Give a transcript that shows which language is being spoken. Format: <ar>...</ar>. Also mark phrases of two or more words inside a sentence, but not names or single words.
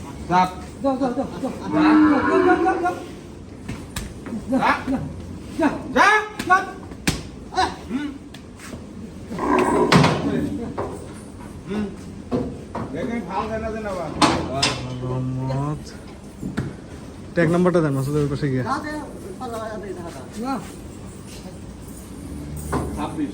<vi>Đập.</vi> <en>Go, go, go, go.</en> <vi>Dạ.</vi> <en>Go, go, go, go, go.</en> <vi>Dạ. Go. Dạ. Go.</vi> <bn>দেখেন ফাল দেন না বাবা রহমত ট্যাগ নাম্বারটা দেন মাসুদের পাশে গিয়ে না 26</bn>